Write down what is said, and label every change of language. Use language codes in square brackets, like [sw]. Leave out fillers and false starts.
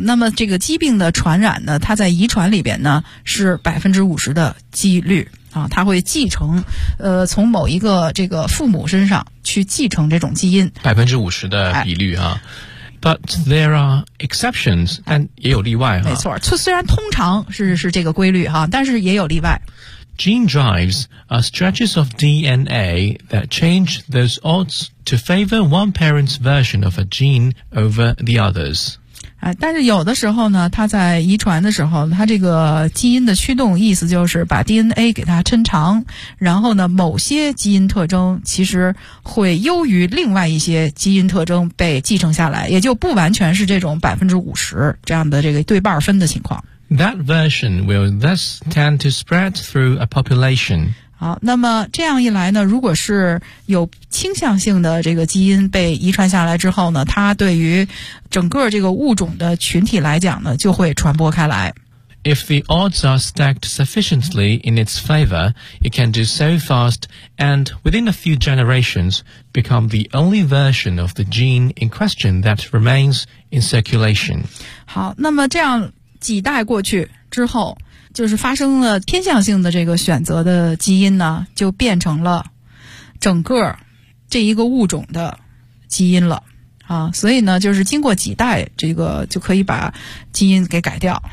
[zh] 那么这个疾病的传染呢，它在遗传里边呢是 50% 的几率啊，它会继承从某一个这个父母身上去继承这种基因。 50% 的比率啊。 [en] But there are exceptions, [zh] 但也有例外啊。没错，虽然通常是这个规律啊，但是也有例外。 [en] Gene drives are stretches of DNA that change those odds to favor one parent's version of a gene over the others. [zh] 但是有的时候呢，它在遗传的时候，它这个基因的驱动意思就是把 DNA 给它抻长，然后呢，某些基因特征其实会优于另外一些基因特征被继承下来，也就不完全是这种 50% 这样的这个对半分的情况。 [en] That version will thus tend to spread through a population. [zh] 好，那么这样一来呢，如果是有倾向性的这个基因被遗传下来之后呢，它对于整个这个物种的群体来讲呢，就会传播开来。 [en] If the odds are stacked sufficiently in its favor, it can do so fast and within a few generations become the only version of the gene in question that remains in circulation. [zh] 好，那么这样几代过去之后，就是发生了偏向性的这个选择的基因呢，就变成了整个这一个物种的基因了啊。所以呢，就是经过几代，这个就可以把基因给改掉。